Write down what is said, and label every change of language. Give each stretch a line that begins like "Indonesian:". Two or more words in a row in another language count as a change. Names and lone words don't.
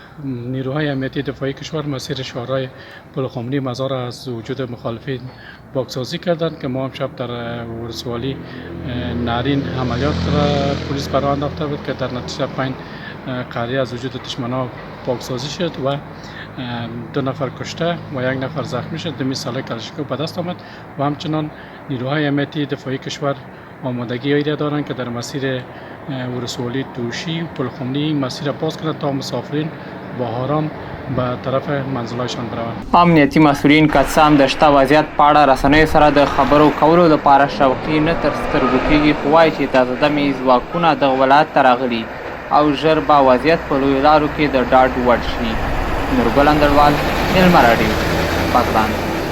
Persian: نیروهای امنیتی دفاعی کشور مسیر شهرهای پلخمری مزار از وجود مخالفین پاکسازی کردند که ما امشب در ولسوالی نارین عملیات را پلیس برآورد انداخته بود که در نتیجه 5 قریه از وجود دشمنان پاکسازی شد و 2 نفر کشته و 1 نفر زخمی شد. 2 ساله کلاشینکوف به دست آمد و همچنان نیروهای امنیتی دفاعی کشور آمادگی را دارند که در مسیر ولسوالی توشی و پلخمری مسیر باز کنند تا مسافرین با آرام به طرف منزلایشان بروند.
Pashto: امنیتي مسؤلین که څه هم د شته وضعیت په اړه رسنیو سره د خبرو کولو لپاره شوقي نه تر سترګو کېږي، خو وایي چې تازه دمې ځواکونه دغه ولایت ته راغلي او ژر به وضعیت په لویو لارو کې د ډاډ وړ شي. نورګل اندړوال، میلمه راډیو، بغلان.